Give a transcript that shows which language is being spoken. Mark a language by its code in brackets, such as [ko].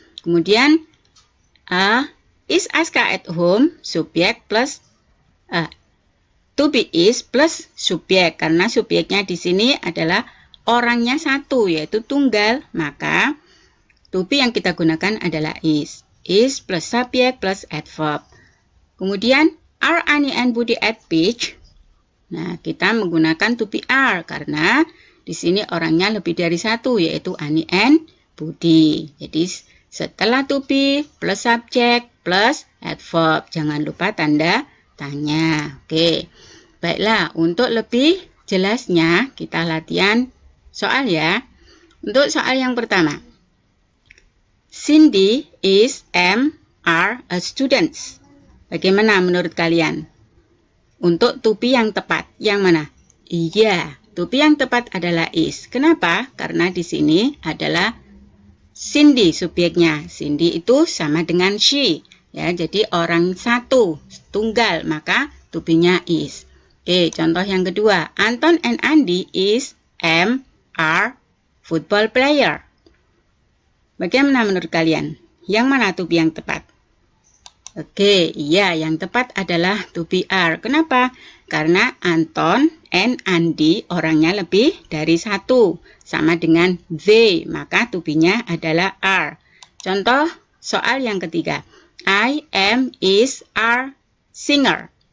[id] Kemudian [en] is Aska at home? [id] Subjek plus to be is plus subjek. Karena subjeknya di sini adalah orangnya satu, yaitu tunggal. Maka to be yang kita gunakan adalah is. Is plus subjek plus adverb. Kemudian, [en] are Ani and Budi at beach? [id] Nah, kita menggunakan to be are karena di sini orangnya lebih dari satu, yaitu Ani and Budi. Jadi, setelah to be plus subjek plus adverb. Jangan lupa tanda tanya. Oke, baiklah. Untuk lebih jelasnya, kita latihan soal ya. Untuk soal yang pertama. [en] Cindy is are a student. [id] Bagaimana menurut kalian? Untuk to be yang tepat, yang mana? Iya, to be yang tepat adalah is. Kenapa? Karena di sini adalah Cindy subjeknya. Cindy itu sama dengan she. Ya, jadi orang satu, tunggal, maka to be-nya is. Oke, contoh yang kedua. [en] Anton and Andi is are football player. [id] Bagaimana menurut kalian? Yang mana to be yang tepat? Oke, iya, yang tepat adalah to be are. Kenapa? Karena Anton and Andi orangnya lebih dari satu. Sama dengan they, maka to be-nya adalah are. Contoh soal yang ketiga. [en] I am, is, are singer.